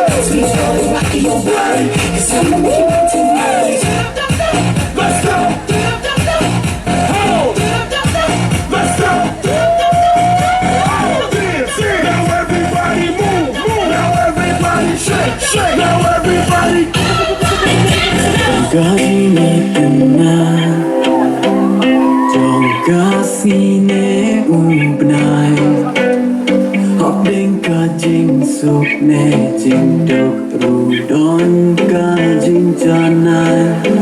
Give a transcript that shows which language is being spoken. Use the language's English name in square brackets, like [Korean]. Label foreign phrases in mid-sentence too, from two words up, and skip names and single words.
[English] Sweet boy, rocking your body, 'cause I'm gonna make you mine tonight. Let's go! Oh! Let's go! Oh, dance! Now everybody move! Now everybody shake! Now everybody... [Khasi] Kasine ubnai Hop ding ka jing suk ne jing dok rudon ka jing janai